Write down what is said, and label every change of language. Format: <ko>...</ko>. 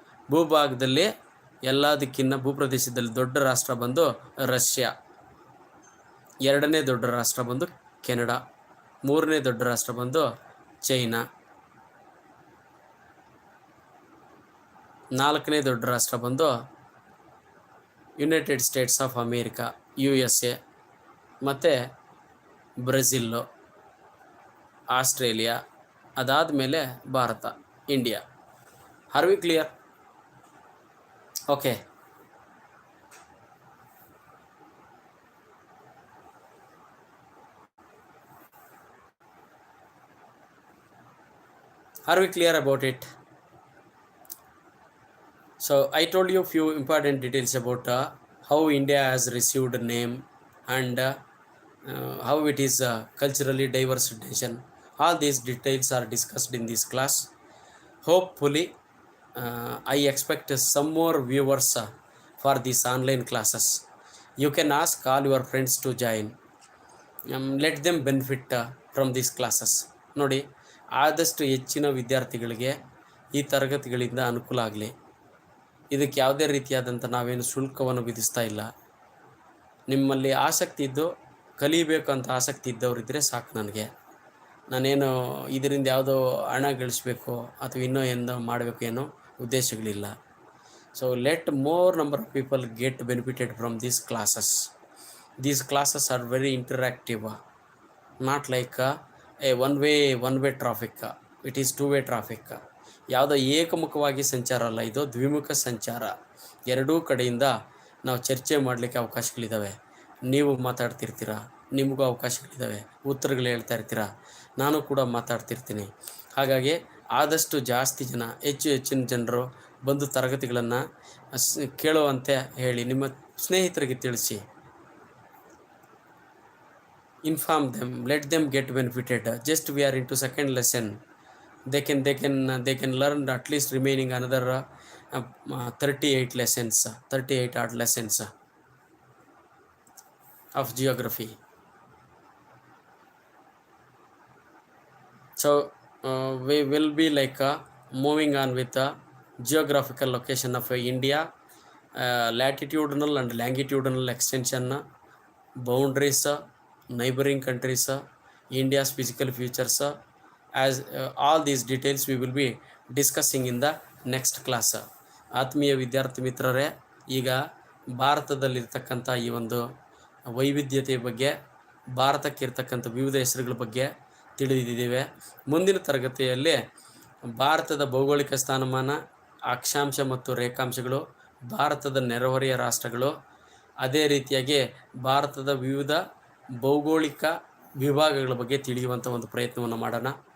<kn>ಭೂಭಾಗದಲ್ಲಿ ಎಲ್ಲದಕ್ಕಿಂತ ಭೂಪ್ರದೇಶದಲ್ಲಿ ದೊಡ್ಡ ರಾಷ್ಟ್ರ ಬಂದು ರಷ್ಯಾ, ಎರಡನೇ ದೊಡ್ಡ ರಾಷ್ಟ್ರ ಬಂದು ಕೆನಡಾ, ಮೂರನೇ ದೊಡ್ಡ ರಾಷ್ಟ್ರ ಬಂದು ಚೈನಾ, ನಾಲ್ಕನೇ ದೊಡ್ಡ ರಾಷ್ಟ್ರ ಬಂದು United States of America USA, ಮತ್ತು ಬ್ರೆಜಿಲ್ಲು, ಆಸ್ಟ್ರೇಲಿಯಾ, ಅದಾದಮೇಲೆ Bharat, India.</kn> <en>Are we clear? Okay, are we clear about it? So I told you few important details about how India has received a name and how it is a culturally diverse nation. All these details are discussed in this class. Hopefully I expect some more viewers for these online classes. You can ask all your friends to join. Let them benefit from these classes.</en> <kn>ನೋಡಿ, ಆದಷ್ಟು ಹೆಚ್ಚಿನ ವಿದ್ಯಾರ್ಥಿಗಳಿಗೆ ಈ ತರಗತಿಗಳಿಂದ ಅನುಕೂಲ ಆಗಲಿ. ಇದಕ್ಕೆ ಯಾವುದೇ ರೀತಿಯಾದಂಥ ನಾವೇನು ಶುಲ್ಕವನ್ನು ವಿಧಿಸ್ತಾ ಇಲ್ಲ. ನಿಮ್ಮಲ್ಲಿ ಆಸಕ್ತಿ ಇದ್ದು ಕಲಿಬೇಕು ಅಂತ ಆಸಕ್ತಿ ಇದ್ದವರಿದ್ದರೆ ಸಾಕು. ನಾನೇನು ಇದರಿಂದ ಯಾವುದೋ ಹಣ ಗಳಿಸ್ಬೇಕು ಅಥವಾ ಇನ್ನೂ ಏನೋ ಮಾಡಬೇಕು ಏನೋ ಉದ್ದೇಶಗಳಿಲ್ಲ.</kn> <en>So let more number of people get benefited from these classes. These classes are very interactive, not like a one way traffic. It is 2 way traffic.</en> <kn>ಯಾವುದೋ ಏಕಮುಖವಾಗಿ ಸಂಚಾರ ಅಲ್ಲ, ಇದು ದ್ವಿಮುಖ ಸಂಚಾರ. ಎರಡೂ ಕಡೆಯಿಂದ ನಾವು ಚರ್ಚೆ ಮಾಡಲಿಕ್ಕೆ ಅವಕಾಶಗಳಿದ್ದಾವೆ. ನೀವು ಮಾತಾಡ್ತಿರ್ತೀರ, ನಿಮಗೂ ಅವಕಾಶಗಳಿದ್ದಾವೆ, ಉತ್ತರಗಳು ಹೇಳ್ತಾ ಇರ್ತೀರ, ನಾನು ಕೂಡ ಮಾತಾಡ್ತಿರ್ತೀನಿ. ಹಾಗಾಗಿ ಆದಷ್ಟು ಜಾಸ್ತಿ ಜನ, ಹೆಚ್ಚಿನ ಜನರು ಬಂದು ತರಗತಿಗಳನ್ನು ಕೇಳುವಂತೆ ಹೇಳಿ, ನಿಮ್ಮ ಸ್ನೇಹಿತರಿಗೆ ತಿಳಿಸಿ.</kn> <en>Inform them, let them get benefited. Just we are into second lesson. They can learn at least remaining another 38 lessons, 38 odd lessons of geography. So we will be like moving on with the geographical location of India, latitudinal and longitudinal extension, boundaries, neighboring countries, India's physical features, as all these details we will be discussing in the next class.</en> <kn>ಆತ್ಮೀಯ ವಿದ್ಯಾರ್ಥಿ ಮಿತ್ರರೇ, ಈಗ ಭಾರತದಲ್ಲಿರ್ತಕ್ಕಂಥ ಈ ಒಂದು ವೈವಿಧ್ಯತೆಯ ಬಗ್ಗೆ, ಭಾರತಕ್ಕಿರ್ತಕ್ಕಂಥ ವಿವಿಧ ಹೆಸರುಗಳ ಬಗ್ಗೆ ತಿಳಿದಿದ್ದೇವೆ. ಮುಂದಿನ ತರಗತಿಯಲ್ಲಿ ಭಾರತದ ಭೌಗೋಳಿಕ ಸ್ಥಾನಮಾನ, ಅಕ್ಷಾಂಶ ಮತ್ತು ರೇಖಾಂಶಗಳು, ಭಾರತದ ನೆರೆಹೊರೆಯ ರಾಷ್ಟ್ರಗಳು, ಅದೇ ರೀತಿಯಾಗಿ ಭಾರತದ ವಿವಿಧ ಭೌಗೋಳಿಕ ವಿಭಾಗಗಳ ಬಗ್ಗೆ ತಿಳಿಯುವಂಥ ಒಂದು ಪ್ರಯತ್ನವನ್ನು ಮಾಡೋಣ.</kn>